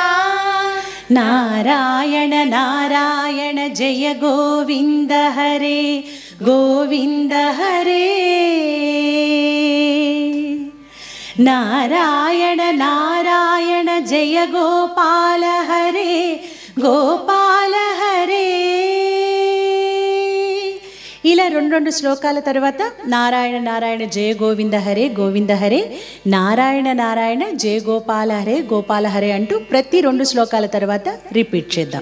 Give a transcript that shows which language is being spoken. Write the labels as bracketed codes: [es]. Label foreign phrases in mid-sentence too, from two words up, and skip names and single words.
[sa] नारायण नारायण जय गोविंद हरे गोविंद हरे नारायण नारायण जय गोपाल గోపాల హరే. [te] ఇలా రెండు శ్లోకాల తర్వాత [sa] నారాయణ నారాయణ జయ గోవింద హరే గోవింద హరే, నారాయణ నారాయణ జయ గోపాల హరే గోపాల హరే [te] అంటూ ప్రతి 2 శ్లోకాల తర్వాత రిపీట్ చేద్దాం.